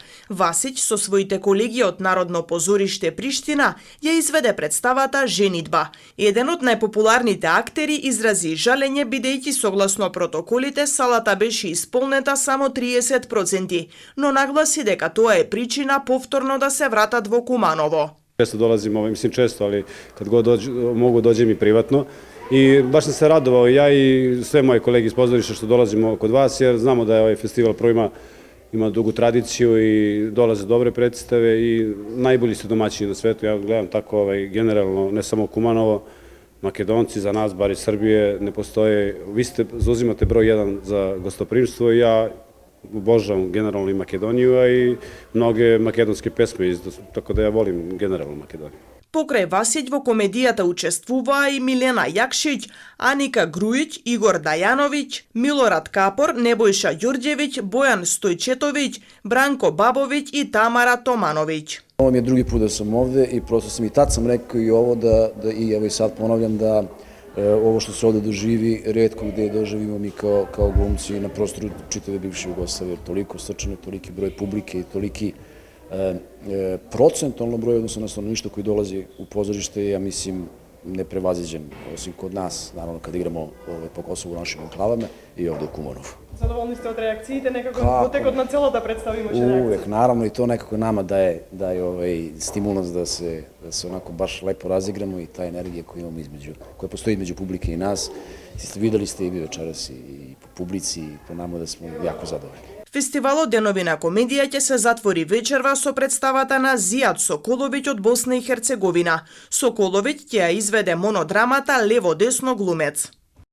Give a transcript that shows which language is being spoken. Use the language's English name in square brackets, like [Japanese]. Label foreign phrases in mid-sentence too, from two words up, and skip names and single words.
[Macedonian] Васиќ со своите колеги од Народно позориште Приштина ја изведе представата Женидба. Еден од најпопуларните актери изрази жалење бидејќи согласно протоколите салата беше исполнета само 30%, но нагласи дека тоа е причина повторно да се вратат во Куманово. [Serbian] Често dolazim, mislim često, ali kad god mogu dođem i privatno. I baš sam se radovao ja i sve moje kolege iz pozorišta što dolazimo kod vas, jer znamo da je ovaj festival prvo ima dugu tradiciju i dolaze dobre predstave i najbolji ste domaćini na svetu. Ja gledam tako generalno, ne samo Kumanovo, Makedonci za nas, bar iz Srbije, ne postoje. Vi zauzimate broj 1 za gostoprimstvo i ja obožavam generalno i Makedoniju, a i mnoge makedonske pesme, tako da ja volim generalno Makedoniju. [Macedonian] Покрај Васиќ во комедијата учествуваа и Милена Јакшиќ, Аника Груиќ, Игор Дајановиќ, Милорад Капор, Небојша Ѓурѓевиќ, Бојан Стојчетовиќ, Бранко Бабовиќ и Тамара Томановиќ. [Serbian] Ovo mi je drugi put da sam ovde i prosto sam i tad sam rekao i ovo i evo i sad ponavljam da ovo što se ovde doživi, retko gde doživimo mi kao glumci na prostoru čitave bivše Jugoslavije, toliko srčano, toliki broj publike i toliki procentualno broj odnosno na stanovništvo koji dolazi u pozorište, ja mislim, neprevaziđen, osim kod nas, naravno kad igramo po Kosovu u našim enklavama i ovde u Kumanovu. [Macedonian] Задоволни сте од реакциите, некако потекот на целата представа имаше реакција? [Serbian] Uvek, naravno, i to nekako nama daje stimulans da se onako baš lepo razigramo i ta energija koju imamo koja postoji između publike i nas. Videli ste i vi večeras i po publici i po nama da smo jako zadovoljni. [Macedonian] Фестивалот Денови на комедија ќе се затвори вечерва со представата на Зијад Соколовиќ од Босна и Херцеговина. Соколовиќ ќе ја изведе монодрамата Лево-десно глумец.